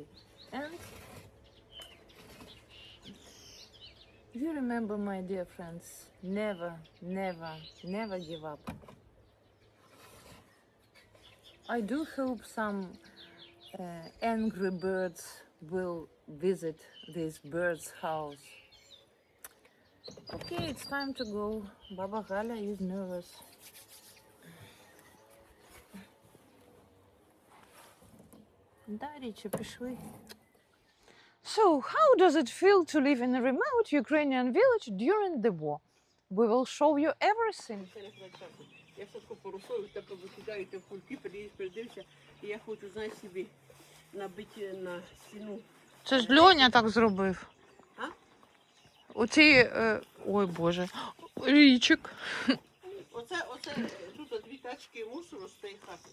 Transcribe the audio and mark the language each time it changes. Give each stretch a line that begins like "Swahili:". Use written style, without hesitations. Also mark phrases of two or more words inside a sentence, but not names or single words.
English: And you remember, my dear friends, never, never, never give up. I do hope some angry birds will visit this bird's house. Okay, it's time to go. Baba Galia is nervous.
Ukrainian: Да, Річі, пішли.
English: So, how does it feel to live in a remote Ukrainian village during the war? We will show you everything.
Ukrainian: Я садку порусую, так викидаю в кульки, передився, і я хочу, знаєш, собі набити на стіну. Це ж Льоня так зробив. А? Оці, ой Боже, Річик. Оце тут 2 тачки мусору з тієї хати.